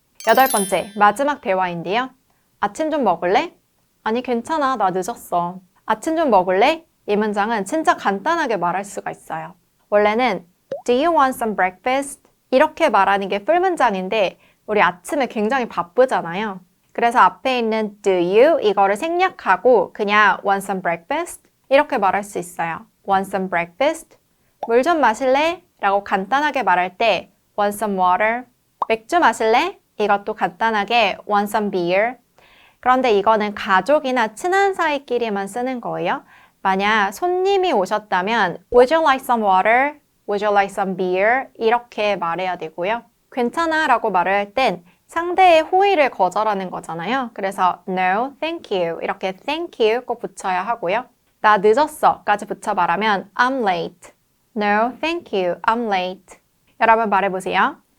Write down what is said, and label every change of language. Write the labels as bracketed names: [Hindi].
[Korean] 여덟 번째, 마지막 대화인데요. 아침 좀 먹을래? 아니, 괜찮아. 나 늦었어. 아침 좀 먹을래? 이 문장은 진짜 간단하게 말할 수가 있어요. [English] 원래는 Do you want some breakfast? [Korean] 이렇게 말하는 게 풀문장인데 우리 아침에 굉장히 바쁘잖아요. 그래서 앞에 있는 do you 이거를 생략하고 그냥 [English] want some breakfast? [Korean] 이렇게 말할 수 있어요. [English] Want some breakfast? [Korean] 물 좀 마실래? 라고 간단하게 말할 때 [English] want some water? [Korean] 맥주 마실래? 이것도 간단하게 [English] want some beer? [Korean] 그런데 이거는 가족이나 친한 사이끼리만 쓰는 거예요. 만약 손님이 오셨다면 [English] Would you like some water? Would you like some beer? [Korean] 이렇게 말해야 되고요. 괜찮아 라고 말을 할 땐 상대의 호의를 거절하는 거잖아요. 그래서 [English] No, thank you [Korean] 이렇게 thank you 꼭 붙여야 하고요. 나 늦었어 까지 붙여 말하면 [English] I'm late. No, thank you, I'm late. [Korean] 여러분 말해보세요.